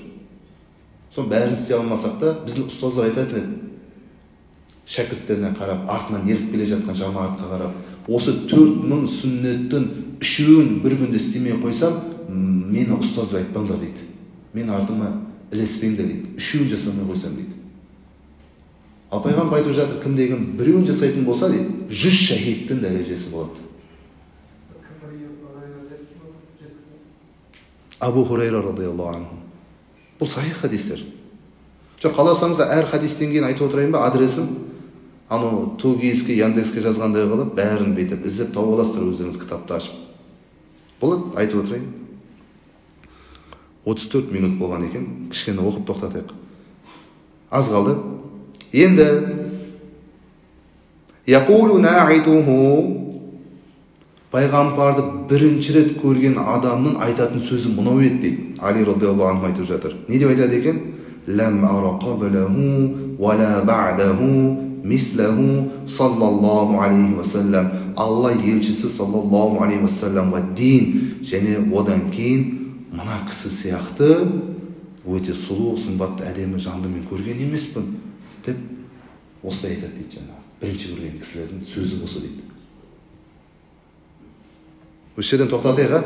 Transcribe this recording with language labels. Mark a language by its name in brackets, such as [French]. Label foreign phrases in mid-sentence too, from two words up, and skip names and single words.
[Kazakh] Соның бәрін істей алмасақ та, біздің ұстаздар айтатын еді, шәкірттеріне қарап, артынан еріп келе жатқан жамағатқа қарап, осы 4000 сүннеттің 3-ін бір күнде істемей қойсам, мені ұстаздар айтпаңдар дейді. Мен артыма ілеспеңдер дейді. 3-ін жасамай қойсам дейді. Ал пайғамбар айтып жатыр, кім-кім 1-ін жасайтын болса дейді, 100 шахидтің дәрежесі болады. [Arabic] أبو هريرة رضي الله عنه. [Kazakh] Бұл сахих хадистер. Жоқ, қаласаңызда әр хадистен кейін айтып отырайын ба, адресін? Аны Тугиске, Яндекске жазғандай қылып, бәрін бетіп, іздеп тауып аласыздар өздеріңіз кітапты ашып. Болады, айтып отырайын. 34 минут болған екен, кішкене оқып тоқтатайық. Аз қалды. Енді [Arabic] يقول ناعته, [Kazakh] пайғамбарды бірінші рет көрген адамның айтатын сөзі мынау еді дейді. Али [Arabic] رضي الله عنه [Kazakh] айтып жатыр. Не деп айтады екен? [Arabic] "لم أر قبله ولا بعده مثله صلى الله عليه وسلم". [Kazakh] Алла елшісі [Arabic] صلى الله عليه وسلم [Kazakh] дейін және одан кейін мына кісі сияқты өте сұлу, сымбатты, әдемі жанды мен көрген емеспін деп осылай айтады дейді. Жаңағы бірінші көрген кісілердің сөзі осы дейді. Осы жерден тоқтатайық, а?